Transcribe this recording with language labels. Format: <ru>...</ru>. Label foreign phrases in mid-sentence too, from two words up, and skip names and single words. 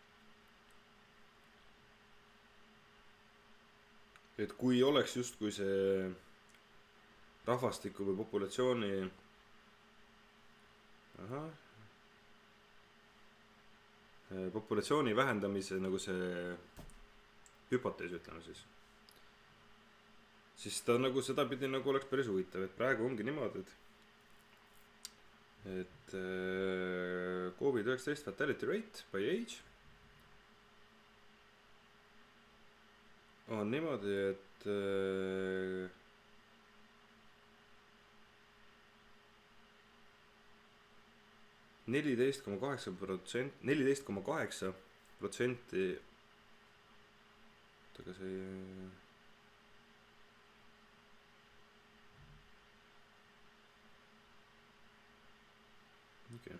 <et>Et kui oleks justkui see rahvastiku või populatsiooni vähendamise nagu see hüpotees, ütleme siis ta nagu sedapidi nagu oleks päris huvitav, et praegu ongi niimoodi,</et> <en>et COVID-19 fatality rate by age</en> <et>on niimoodi, et 14,8%, aga see okay.</et>